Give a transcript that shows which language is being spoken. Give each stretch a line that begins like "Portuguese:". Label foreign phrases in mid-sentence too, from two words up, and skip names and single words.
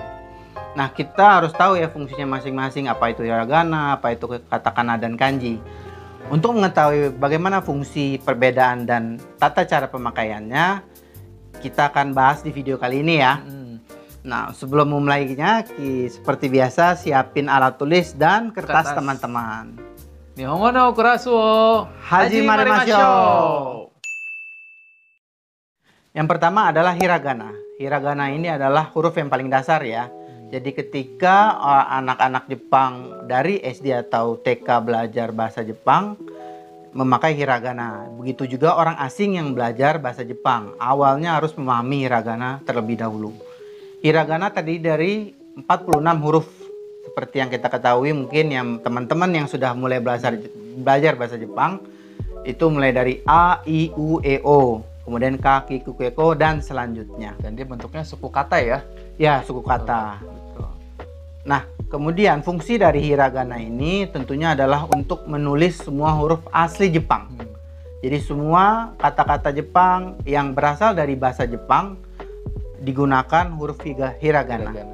Indonesian: Nah, kita harus tahu ya fungsinya masing-masing, apa itu hiragana, apa itu katakana, dan kanji. Untuk mengetahui bagaimana fungsi perbedaan dan tata cara pemakaiannya, kita akan bahas di video kali ini ya. Nah, sebelum memulainya, seperti biasa siapin alat tulis dan kertas teman-teman.
Japanese: 日本語のクラスを始まりましょう.
Indonesian: Yang pertama adalah hiragana. Hiragana ini adalah huruf yang paling dasar ya. Jadi ketika anak-anak Jepang dari SD atau TK belajar bahasa Jepang memakai hiragana. Begitu juga orang asing yang belajar bahasa Jepang. Awalnya harus memahami hiragana terlebih dahulu. Hiragana terdiri dari 46 huruf. Seperti yang kita ketahui mungkin yang teman-teman yang sudah mulai belajar bahasa Jepang itu mulai dari A, I, U, E, O.
Japanese: Kemudian K、き、く、け、こ,
Indonesian: dan selanjutnya. Dan dia bentuknya suku kata ya? Ya, suku kata. Betul. Nah, kemudian fungsi dari hiragana ini tentunya adalah untuk menulis semua huruf asli Jepang. Jadi semua kata-kata Jepang yang berasal dari bahasa Jepang digunakan huruf hiragana.